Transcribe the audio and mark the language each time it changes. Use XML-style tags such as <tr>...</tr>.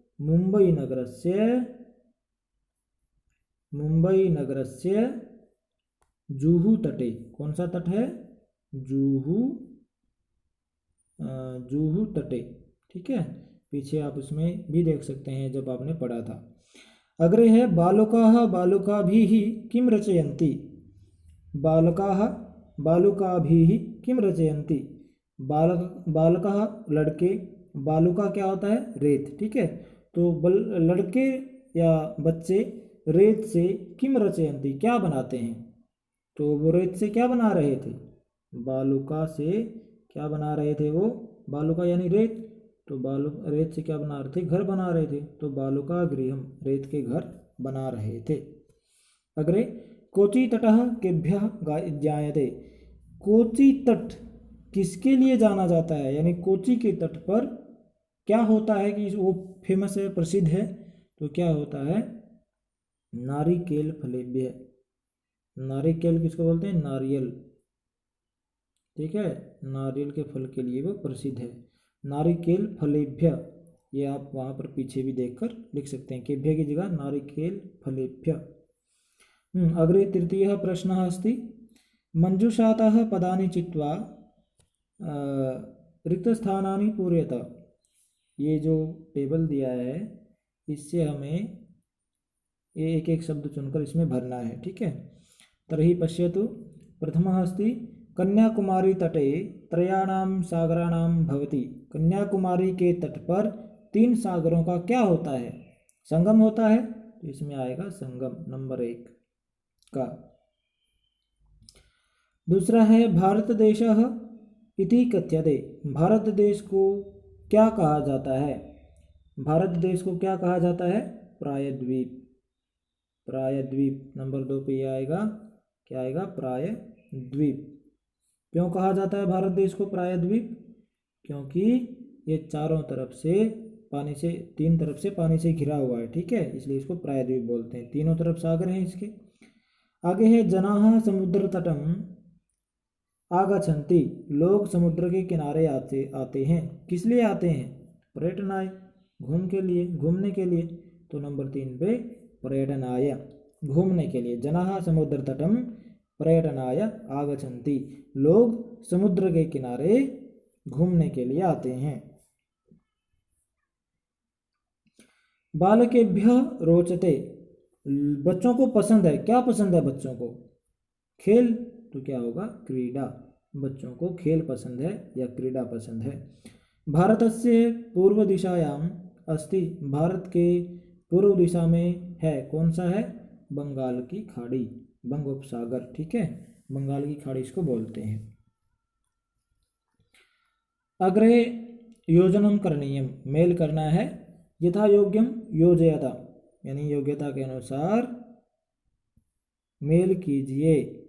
<sa>मुंबई नगरस्य, मुंबई नगरस्य जुहू तटे।</sa> <hi>कौन सा तट है?</hi> <sa>जुहू, जुहू तटे।</sa> <hi>ठीक है, पीछे आप उसमें भी देख सकते हैं जब आपने पढ़ा था।</hi> <sa>अग्रे है बालकाः बालुकाभिः किं रचयन्ति। बालकाः बालुकाभिः किं रचयन्ति।</sa> <hi>बालकः लड़के, बालुका क्या होता है? रेत। ठीक है, तो लड़के या बच्चे रेत से</hi> <sa>किम रचयन्ति</sa> <hi>क्या बनाते हैं? तो वो रेत से क्या बना रहे थे? बालुका से क्या बना रहे थे वो? बालुका यानी रेत, तो रेत से क्या बना रहे थे? घर बना रहे थे। तो बालुका गृहम, रेत के घर बना रहे थे।</hi> <sa>अग्रे कोची तटः केभ्यः ज्ञायते।</sa> <hi>कोची तट किसके लिए जाना जाता है? यानी कोची के तट पर क्या होता है कि वो फेमस है, प्रसिद्ध है? तो क्या होता है?</hi> <sa>नारिकेल फलेभ्य।</sa> <hi>नारिकेल किसको बोलते हैं? नारियल। ठीक है, नारियल के फल के लिए वो प्रसिद्ध है। नारिकेल फलेभ्य, ये आप वहाँ पर पीछे भी देखकर लिख सकते हैं, केभ्य की जगह नारिकेल फलेभ्य।</hi> <sa>अग्रे तृतीयः प्रश्नः अस्ति मंजूषातः पदानि चित्वा रिक्तस्थानानि पूरयत।</sa> <hi>ये जो टेबल दिया है इससे हमें ये एक एक शब्द चुनकर इसमें भरना है, ठीक है।</hi> <sa>तर्हि पश्यतु, प्रथमः अस्ति कन्याकुमारी तटे त्रयाणां सागराणां भवति।</sa> <hi>कन्याकुमारी के तट पर 3 सागरों का क्या होता है? संगम होता है, तो इसमें आएगा संगम नंबर 1 का।</hi> <sa>दूसरा है भारत देशः इति कथ्यते।</sa> <hi>भारत देश को क्या कहा जाता है? भारत देश को क्या कहा जाता है? प्रायद्वीप। प्रायद्वीप नंबर 2 पे ये आएगा, क्या आएगा? प्रायद्वीप। क्यों कहा जाता है भारत देश को प्रायद्वीप? क्योंकि ये चारों तरफ से पानी से, 3 तरफ से पानी से घिरा हुआ है, ठीक है, इसलिए इसको प्रायद्वीप बोलते हैं। तीनों तरफ सागर हैं इसके।</hi> <sa>आगे है जनाः समुद्र तटम आगच्छन्ति।</sa> <hi>लोग समुद्र के किनारे आते हैं। किस लिए आते हैं? पर्यटनाय, घूमने के लिए। तो नंबर 3 पे पर्यटनाय, घूमने के लिए।</hi> <sa>जनाः समुद्र तटम पर्यटनाय आगच्छन्ति।</sa> <hi>लोग समुद्र के किनारे घूमने के लिए आते हैं।</hi> <sa>बालकेभ्यः रोचते।</sa> <hi>बच्चों को पसंद है। क्या पसंद है बच्चों को? खेल, तो क्या होगा? क्रीडा। बच्चों को खेल पसंद है या क्रीडा पसंद है।</hi> <sa>भारतस्य पूर्व दिशायाम अस्ति।</sa> <hi>भारत के पूर्व दिशा में है, कौन सा है? बंगाल की खाड़ी, बंगोपसागर, ठीक है, बंगाल की खाड़ी इसको बोलते हैं।</hi> <sa>अग्रे योजनम करणीयम,</sa> <hi>मेल करना है।</hi> <sa>यथा योग्यम योजयता,</sa> <hi>यानी योग्यता के अनुसार मेल कीजिए।</hi>